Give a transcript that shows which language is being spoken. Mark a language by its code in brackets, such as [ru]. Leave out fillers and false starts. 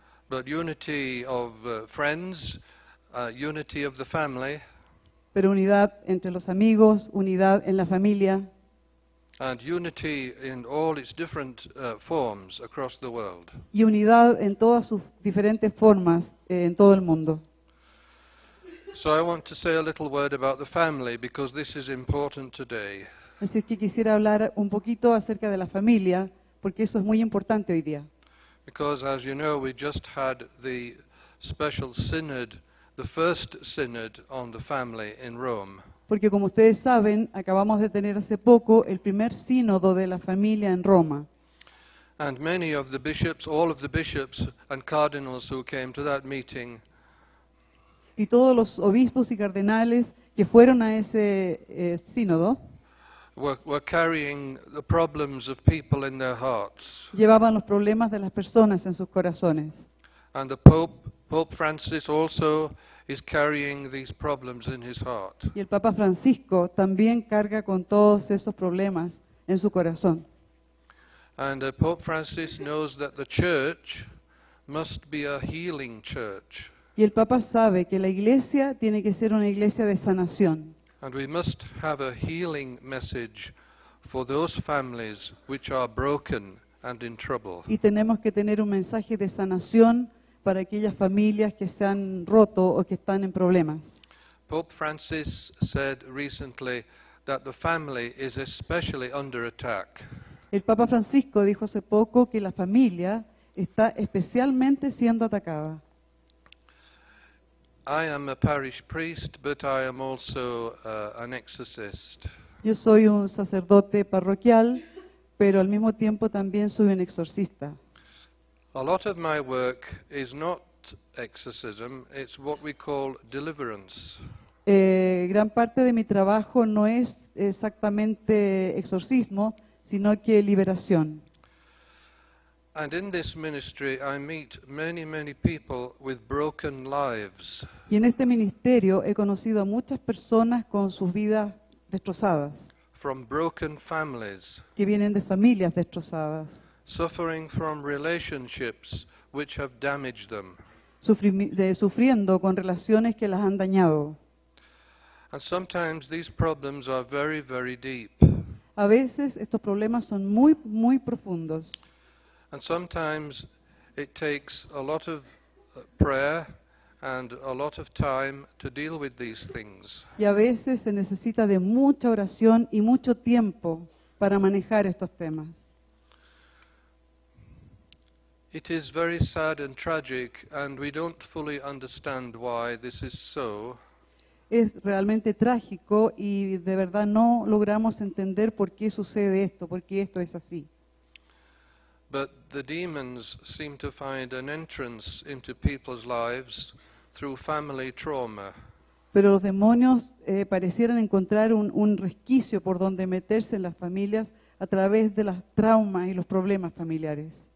[en] but unity of friends, unity of the family, [es] pero unidad entre los amigos, unidad en la familia [en] and unity in all its different forms across the world. [es] y unidad en todas sus diferentes formas en todo el mundo. [en] So I want to say a little word about the family because this is important today. [es] Así que quisiera hablar un poquito acerca de la familia, porque eso es muy importante hoy día. [en] Because as you know, we just had the special synod, the first synod on the family in Rome. [es] Porque como ustedes saben, acabamos de tener hace poco el primer sínodo de la familia en Roma. [en] And many of the bishops, all of the bishops and cardinals who came to that meeting [es] Y todos los obispos y cardenales que fueron a ese sínodo [en] were carrying the problems of people in their hearts. [es] llevaban los problemas de las personas en sus corazones. [en] And the Pope Francis also is carrying these problems in his heart. [es] Y el Papa Francisco también carga con todos esos problemas en su corazón. [en] And Pope Francis knows that the church must be a healing church. [es] Y el Papa sabe que la iglesia tiene que ser una iglesia de sanación. [en] And we must have a healing message for those families which are broken and in trouble. [es] Y tenemos que tener un mensaje de sanación para aquellas familias que se han roto o que están en problemas. [en] Pope Francis said recently that the family is especially under attack. [es] El Papa Francisco dijo hace poco que la familia está especialmente siendo atacada. [en] I am a parish priest, but I am also an exorcist. [es] Yo soy un sacerdote parroquial, pero al mismo tiempo también soy un exorcista. [en] A lot of my work is not exorcism, it's what we call deliverance. [es] Gran parte de mi trabajo no es exactamente exorcismo, sino que liberación. [en] And in this ministry I meet many, many people with broken lives. [es] Y en este ministerio he conocido a muchas personas con sus vidas destrozadas, [en] From broken families, [es] que vienen de familias destrozadas, [en] suffering from relationships which have damaged them. [es] sufriendo con relaciones que las han dañado. [en] And sometimes these problems are very, very deep. [es] A veces estos problemas son muy, muy profundos. [en] And sometimes it takes a lot of prayer and a lot of time to deal with these things. [es] Y a veces se necesita de mucha oración y mucho tiempo para manejar estos temas. [en] It is very sad and tragic, and we don't fully understand why this is so. [es] Es realmente trágico y de verdad no logramos entender por qué sucede esto, por qué esto es así. [en] But the demons seem to find an entrance into people's lives through family trauma. [es] Pero los demonios parecieran encontrar un resquicio por donde meterse en las familias a través de los traumas y los problemas familiares.